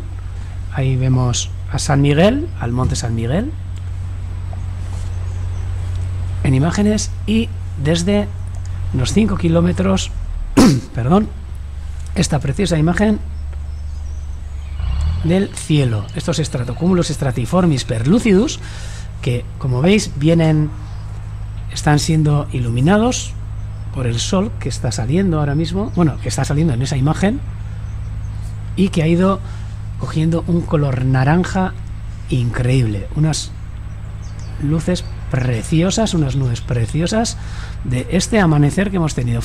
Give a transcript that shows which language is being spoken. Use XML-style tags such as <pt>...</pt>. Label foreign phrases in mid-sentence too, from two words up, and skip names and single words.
<es>Ahí vemos a San Miguel, al monte San Miguel, en imágenes, y desde unos 5 kilómetros, perdón, esta preciosa imagen del cielo, estos stratocúmulos stratiformis perlucidus, que, como veis, están siendo iluminados por el sol que está saliendo ahora mismo, que está saliendo en esa imagen, y que ha ido cogiendo un color naranja increíble, unas luces preciosas, unas nubes preciosas de este amanecer que hemos tenido.</es>